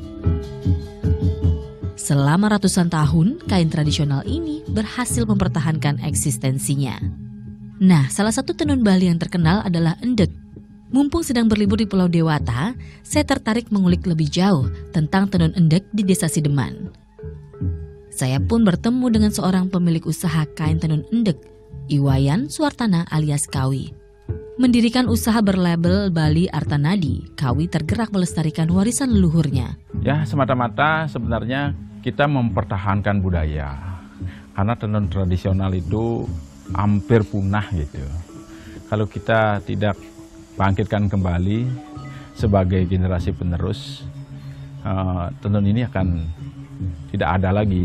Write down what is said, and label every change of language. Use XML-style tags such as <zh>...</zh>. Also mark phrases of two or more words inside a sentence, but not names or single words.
<id>Selama ratusan tahun, kain tradisional ini berhasil mempertahankan eksistensinya. Nah, salah satu tenun Bali yang terkenal adalah endek. Mumpung sedang berlibur di Pulau Dewata, saya tertarik mengulik lebih jauh tentang tenun endek di Desa Sideman. Saya pun bertemu dengan seorang pemilik usaha kain tenun endek, Iwayan Suartana alias Kawi. Mendirikan usaha berlabel Bali Artanadi, Kawi tergerak melestarikan warisan leluhurnya. Ya, semata-mata sebenarnya kita mempertahankan budaya. Karena tenun tradisional itu hampir punah gitu. Kalau kita tidak bangkitkan kembali sebagai generasi penerus, tenun ini akan tidak ada lagi.</id>